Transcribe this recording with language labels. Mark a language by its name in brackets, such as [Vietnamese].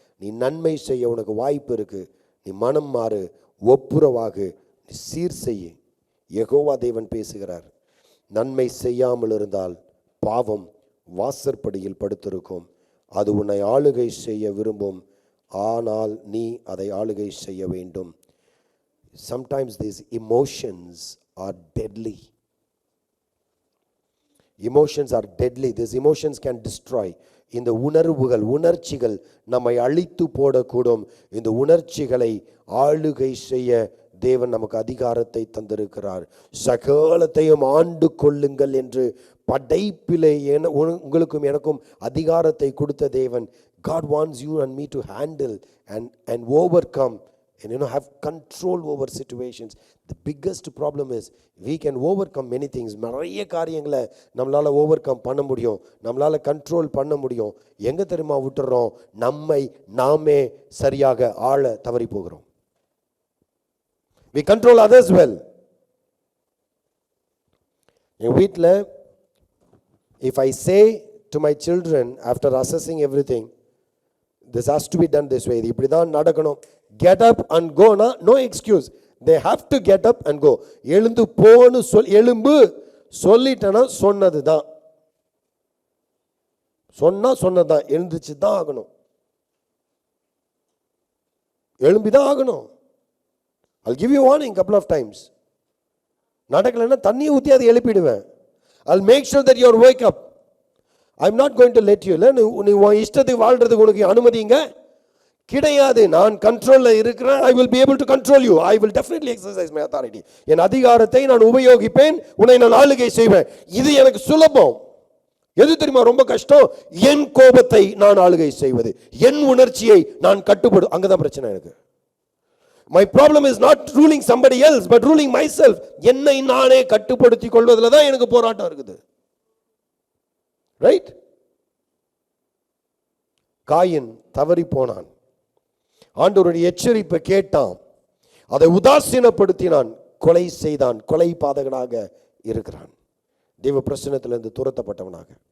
[Tamil] நீ நன்மை செய்ய உனக்கு வாய்ப்பு இருக்கு. நீ மனம் மாறு, ஒப்புரவாகு, நீ சீர் செய்ய. யெகோவா தேவன் பேசுகிறார். நன்மை செய்யாமல் இருந்தால் பாவம் வாசற்படியில் படுத்திருக்கும், அது உன்னை ஆளுகை செய்ய விரும்பும், ஆனால் நீ அதை ஆளுகை செய்ய வேண்டும். [English] Sometimes these emotions are deadly. Emotions are deadly. These emotions can destroy. [Tamil] இந்த உணர்ச்சிகள் நம்மை அழித்து போடக்கூடும். இந்த உணர்ச்சிகளை ஆளுகை செய்ய தேவன் நமக்கு அதிகாரத்தை தந்திருக்கிறார். சகலத்தையும் ஆண்டு கொள்ளுங்கள் என்று படைப்பிலே உங்களுக்கும் எனக்கும் அதிகாரத்தை கொடுத்த தேவன். [English] God wants you and me to handle and overcome and have control over situations. The biggest problem is we can overcome many things. [Tamil] நிறைய காரியங்களை நம்மளால ஓவர்கம் பண்ண முடியும், நம்மளால கண்ட்ரோல் பண்ண முடியும். எங்க தெரியுமா விட்டுறோம்? நம்மை நாமே சரியாக ஆள தவறி போகிறோம். [English] We control others well. [Tamil] என் வீட்டில் [English] if I say to my children after assessing everything, this has to be done this way, [Tamil] இப்படி தான் நடக்கணும், [English] get up and go, no excuse. They have to get up and go. [Tamil] எழுந்து போன்னு எழும்பு சொல்லிட்டேன்னா சொன்னது தான், சொன்னதான், எழுந்துச்சு தான் ஆகணும், எழும்பி தான் ஆகணும். [English] I'll give you warning couple of times. [Tamil] நடக்கலைன்னா தண்ணியை ஊற்றி அதை எழுப்பிடுவேன். [English] I'll make sure that you wake up. I'm not going to let you. [Tamil] நீ உன் இஷ்டத்துக்கு வாழ்றதுக்கு உனக்கு அனுமதிங்க கிடையாது. நான் கண்ட்ரோல்ல இருக்கிறேன். [English] I will be able to control you. I will definitely exercise my authority. [Tamil] என் அதிகாரத்தை நான் உபயோகிப்பேன், உன்னை நான் ஆளுகை செய்வேன். இது எனக்கு சுலபம். எது தெரியுமா ரொம்ப கஷ்டம்? என் கோபத்தை நான் ஆளுகை செய்வது, என் உணர்ச்சியை நான் கட்டுப்படு. அங்கதான் பிரச்சனை எனக்கு. [English] My problem is not ruling somebody else but ruling myself. [Tamil] என்னை நானே கட்டுப்படுத்திக் கொள்வதில் தான் எனக்கு போராட்டம் இருக்குது. ரைட்? காயின் தவறி போனான். ஆண்டவருடைய எச்சரிப்பை கேட்டான், அதை உதாசீனப்படுத்தினான், கொலை செய்தான், கொலை பாதகனாக இருக்கிறான், தேவ பிரசன்னத்திலிருந்து துரத்தப்பட்டவனாக.